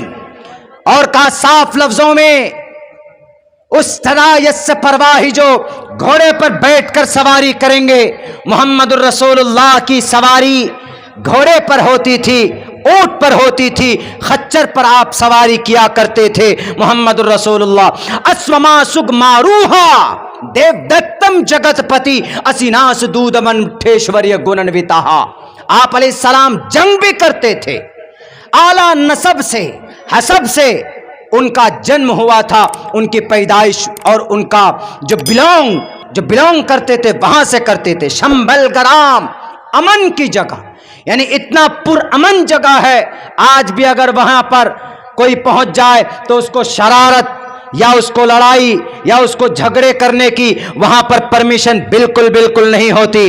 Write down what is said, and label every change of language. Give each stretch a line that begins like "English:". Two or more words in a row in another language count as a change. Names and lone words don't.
Urdu: اور کہا صاف لفظوں میں اس طرح یس پرواہی جو گھوڑے پر بیٹھ کر سواری کریں گے, محمد الرسول اللہ کی سواری گھوڑے پر ہوتی تھی, اونٹ پر ہوتی تھی, خچر پر آپ سواری کیا کرتے تھے محمد الرسول اللہ.
Sanskrit: अश्वमा शुग मारुह्य देव दत्तं जगत्पते असिनास दूद मन्ठैश्वरी गुणान्वितः.
Urdu: آپ علیہ السلام جنگ بھی کرتے تھے, اعلیٰ نسب سے حسب سے ان کا جنم ہوا تھا, ان کی پیدائش اور ان کا جو بلونگ کرتے تھے وہاں سے کرتے تھے. شمبل گرام, امن کی جگہ, یعنی اتنا پر امن جگہ ہے, آج بھی اگر وہاں پر کوئی پہنچ جائے تو اس کو شرارت یا اس کو لڑائی یا اس کو جھگڑے کرنے کی وہاں پر پرمیشن بالکل نہیں ہوتی.